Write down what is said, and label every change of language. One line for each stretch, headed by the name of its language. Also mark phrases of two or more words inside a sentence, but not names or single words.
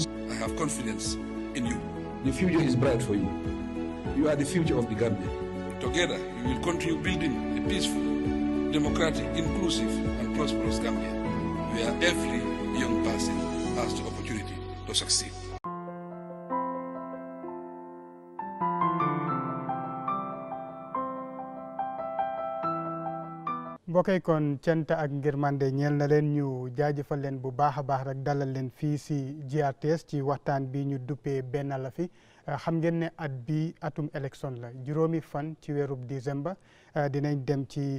English: I have confidence in you. The future is bright for you. You are the future of the Gambia. Together, we will continue building a peaceful, democratic, inclusive, and prosperous Gambia, where every young person has the opportunity to succeed.
Wolof: mbokk kon cant ak ngërmande ñeel na leen ñu jaajëfal leen bu baax a baax rek dalal leen fii si GRTS ci waxtaan bi ñu duppee benn la fi xam ngeen ne at bi atum élection la juróomi fan ci weerub décembre dinañ dem ci